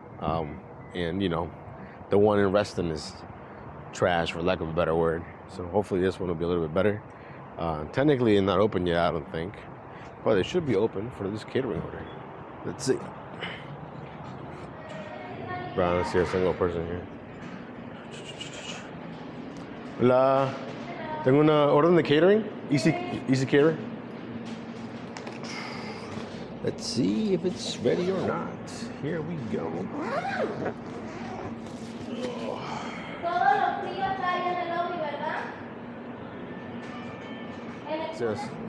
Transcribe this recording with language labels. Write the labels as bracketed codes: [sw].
[en] And you know, the one in Reston is trash, for lack of a better word. So hopefully this one will be a little bit better. Technically it's not open yet, I don't think, but it should be open for this catering order. Let's see. Bro, let's see a single person here. [es] Hola, tengo una orden de catering. [en] Easy Cater. Let's see if it's ready or not. Here we go. Yes.